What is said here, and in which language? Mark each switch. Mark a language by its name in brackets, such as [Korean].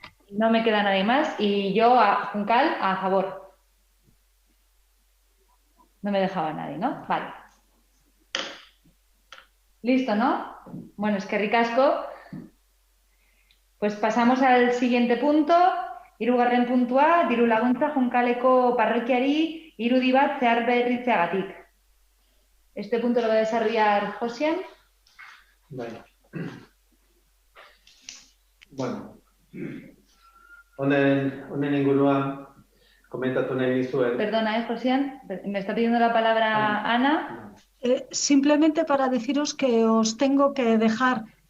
[Spanish] No me queda nadie más y yo, Juncal, a favor. No me dejaba nadie, ¿no? Vale. Listo, ¿no? Bueno, es que ricasco. Pues pasamos al siguiente punto. [Basque] Hirugarren puntua, diru laguntza Junkaleko parrokiari irudi bat zeharberritzeagatik. [Spanish] Este punto lo va a desarrollar Josian. [Basque] Bueno, honen inguruan komentatu nahi dizuen. [Spanish] Perdona, Josian, me está pidiendo la palabra Ana. Simplemente para deciros que os tengo que dejar.